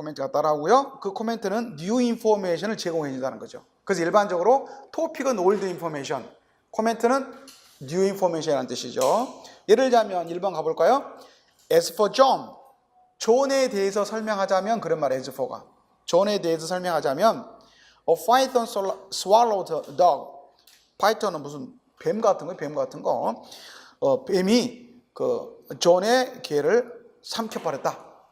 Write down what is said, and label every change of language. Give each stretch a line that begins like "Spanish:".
Korean: 코멘트가 따라오고요. 그 코멘트는 new information을 제공해 준다는 거죠. 그래서 일반적으로 topic은 old information, 코멘트는 new information이라는 뜻이죠. 예를 들자면 1번 가볼까요?
English: As for John,
Korean: 존에 대해서 설명하자면 그런 말이에요. as for가. 존에 대해서 설명하자면
English: a python swallowed a dog.
Korean: 파이썬은 무슨 뱀 같은 거, 뱀 같은 거. 뱀이 그 존의 개를 삼켜버렸다.